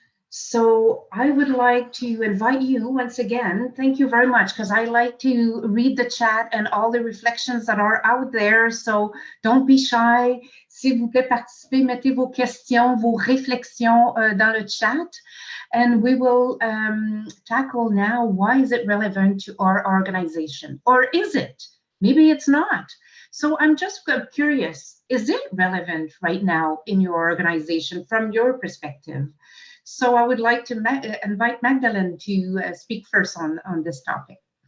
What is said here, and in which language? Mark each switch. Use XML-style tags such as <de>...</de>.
<en>So I would like to invite you once again, thank you very much, because I like to read the chat and all the reflections that are out there. So don't be shy.</en> <fr>S'il vous plaît, participez, mettez vos questions, vos réflexions dans le chat.</fr> <en>And we will tackle now, why is it relevant to our organization? Or is it? Maybe it's not. So I'm just curious, is it relevant right now in your organization from your perspective? So I would like to invite Magdalene to speak first on this topic.</en>